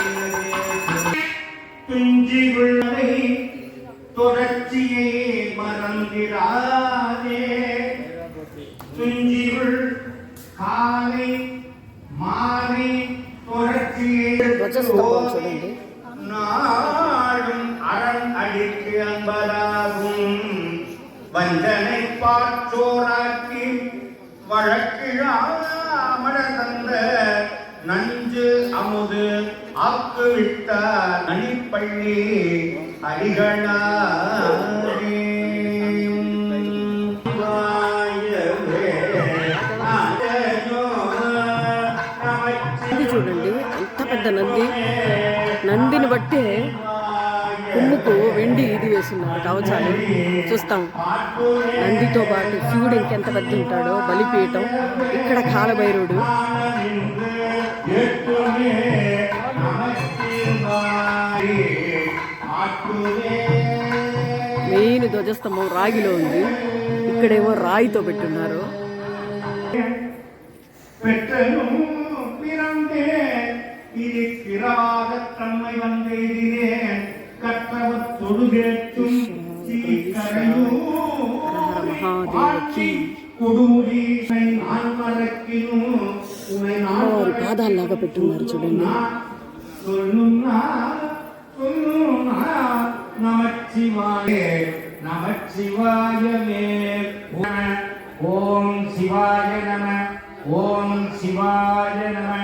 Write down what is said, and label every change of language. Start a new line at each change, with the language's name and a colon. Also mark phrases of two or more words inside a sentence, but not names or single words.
Telugu: ధ్వజస్తంభం చూడండి.
Tamil: வஞ்சனை பாற்றோராக்கி வழக்கிழாமட தந்த நஞ்சு அமுது ஆக்குவிட்டார் நனிப்பள்ளி அடிகளாரே.
Telugu: చూడండి, ఎంత పెద్ద నంది. నందిని బట్టి కొమ్ముకు వెండి ఇది వేస్తున్నారు, కవచాలు. చూస్తాం నందితో పాటు శివుడు ఇంకెంత పెద్ద ఉంటాడో. బలిపీఠం. ఇక్కడ కాళభైరవుడు. మెయిన్ ధ్వజస్తంభం రాగిలో ఉంది. ఇక్కడేమో రాయితో పెట్టున్నారు.
Tamil: இது பிராதத்தன்மை வந்தேதிலே கற்றவர் தொழுகேற்றும்
Telugu: పాదాల్లాగా పెట్టున్నారు చూడండి.
Sanskrit: ఓం శివాయ నమ, ఓం శివాయ నమ.